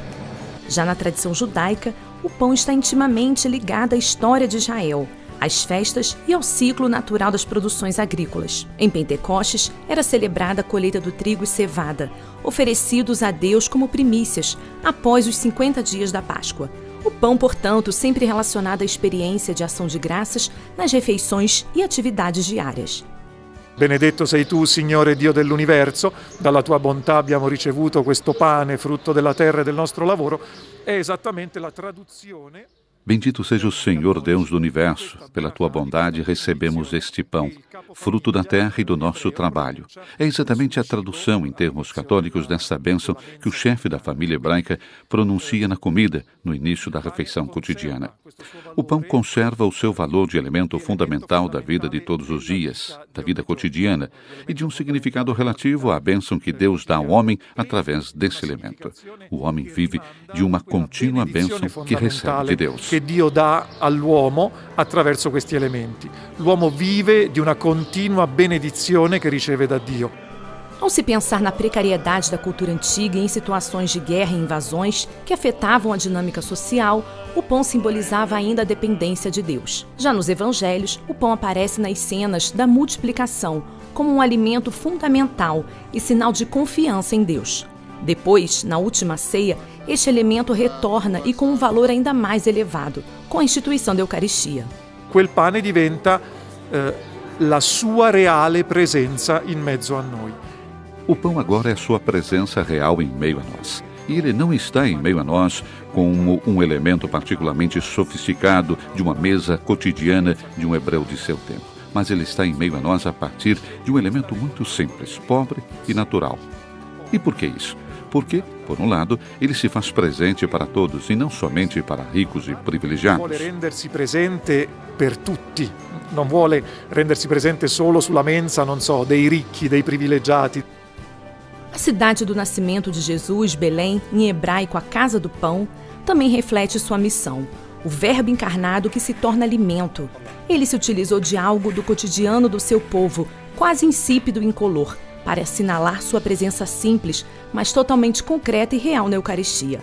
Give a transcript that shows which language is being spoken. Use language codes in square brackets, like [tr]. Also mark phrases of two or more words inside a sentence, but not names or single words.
[pt] Já na tradição judaica, o pão está intimamente ligado à história de Israel, às festas e ao ciclo natural das produções agrícolas. Em Pentecostes, era celebrada a colheita do trigo e cevada, oferecidos a Deus como primícias, após os 50 dias da Páscoa. O pão, portanto, sempre relacionado à experiência de ação de graças nas refeições e atividades diárias. [it] Benedetto sei tu, Signore Dio dell'universo, dalla tua bontà abbiamo ricevuto questo pane, frutto della terra e del nostro lavoro. È esattamente la traduzione. [pt] Bendito seja o Senhor Deus do Universo, pela tua bondade recebemos este pão, fruto da terra e do nosso trabalho. É exatamente a tradução em termos católicos desta bênção que o chefe da família hebraica pronuncia na comida, no início da refeição cotidiana. O pão conserva o seu valor de elemento fundamental da vida de todos os dias, da vida cotidiana, e de um significado relativo à bênção que Deus dá ao homem através desse elemento. O homem vive de uma contínua bênção que recebe de Deus. [it] Che Dio dà all'uomo attraverso questi elementi. L'uomo vive di una continua benedizione che riceve da Dio. [pt] Ao se pensar na precariedade da cultura antiga e em situações de guerra e invasões que afetavam a dinâmica social, o pão simbolizava ainda a dependência de Deus. Já nos evangelhos, o pão aparece nas cenas da multiplicação como um alimento fundamental e sinal de confiança em Deus. Depois, na última ceia, este elemento retorna e com um valor ainda mais elevado, com a instituição da Eucaristia. [it] Quel pane diventa la sua reale presenza in mezzo a noi. [pt] O pão agora é a sua presença real em meio a nós. E ele não está em meio a nós como um elemento particularmente sofisticado de uma mesa cotidiana de um hebreu de seu tempo. Mas ele está em meio a nós a partir de um elemento muito simples, pobre e natural. E por que isso? Porque, por um lado, ele se faz presente para todos e não somente para ricos e privilegiados. [it] Vuole rendersi presente per tutti, non vuole rendersi presente solo sulla mensa, non so, dei ricchi, dei privilegiati. [pt] A cidade do nascimento de Jesus, Belém, em hebraico a Casa do Pão, também reflete sua missão, o Verbo encarnado que se torna alimento. Ele se utilizou de algo do cotidiano do seu povo, quase insípido e incolor, para assinalar sua presença simples, mas totalmente concreta e real na Eucaristia.